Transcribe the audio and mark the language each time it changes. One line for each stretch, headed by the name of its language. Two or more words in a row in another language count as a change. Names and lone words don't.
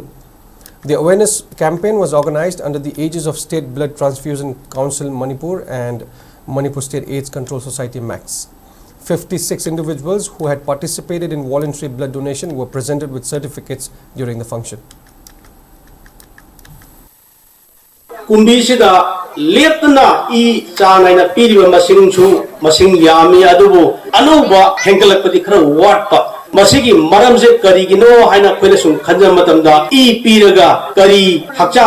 English: The awareness campaign was organized under the aegis of State Blood Transfusion Council Manipur and Manipur State AIDS Control Society MAX. 56 individuals who had participated in voluntary blood donation were presented with certificates during the function.
Manipuri: Kumbisida lepna I chanaina piriba masing yami adubu anuba hengalakpati khara watpa masigi maramse karigino haina khoina sum khanja matamda I piraga kari hakchang